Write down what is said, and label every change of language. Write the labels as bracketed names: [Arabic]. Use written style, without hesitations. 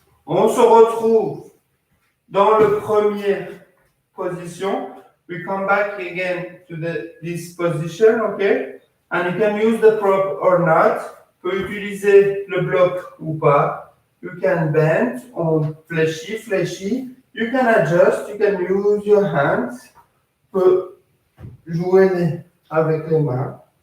[French] On se retrouve dans le premier position. [English] We come back again to this position, okay? And you can use the prop or not. [French] Tu peux utiliser le bloc ou pas. [English] You can bend, [French] on fléchit, fléchit. [English] You can adjust, you can use your hands. [French] Tu peux jouer avec les mains.